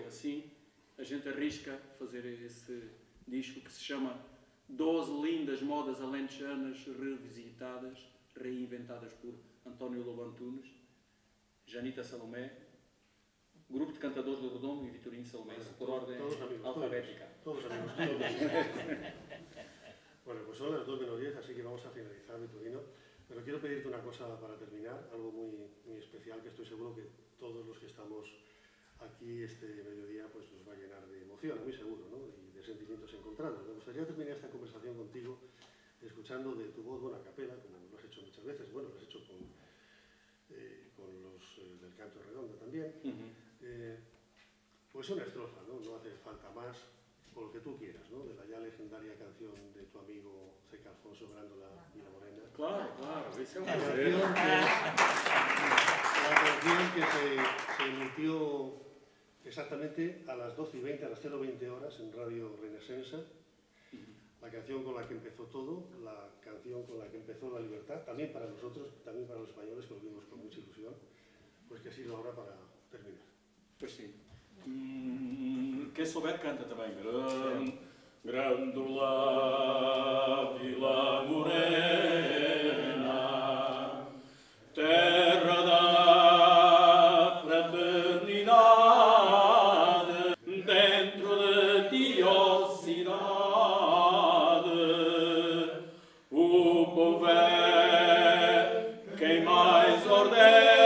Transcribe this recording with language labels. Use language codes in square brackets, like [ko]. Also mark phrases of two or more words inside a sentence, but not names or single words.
[pt] Assim, a gente arrisca fazer esse disco que se chama 12 lindas modas alentejanas revisitadas, reinventadas por António Lobantunes, Janita Salomé, grupo de cantadores do Redondo e Vitorino Salomé, por ordem alfabética. Todos amigos. [es] Bueno, pues son las 2:10, así que vamos a finalizar, Vitorino. Pero quiero pedirte una cosa para terminar, algo muy especial, que estoy seguro que todos los que estamos aquí este mediodía pues nos va a llenar de emoción, a mí seguro, ¿no? Y de sentimientos encontrados. Me gustaría terminar esta conversación contigo escuchando de tu voz, bueno, a capela, como lo has hecho muchas veces, bueno, lo has hecho con los del canto redondo también. Pues una estrofa, ¿no? No hace falta más, por lo que tú quieras, ¿no? De la ya legendaria canción de tu amigo Zeca Alfonso Grándola Vila Morena. [pt] Claro, esse é [es] La canción que se emitió exactamente a las 12:20, a las 0:20 horas en Radio Renesensa. La canción con la que empezó todo, la canción con la que empezó la libertad, también para nosotros, también para los españoles, que lo vimos con mucha ilusión, pues que ha sido ahora para terminar. [pt] Pois sim. Quem souber canta também. Grândola Vila Morena, terra da fraternidade, dentro de ti, ó cidade, o povo é quem mais ordena.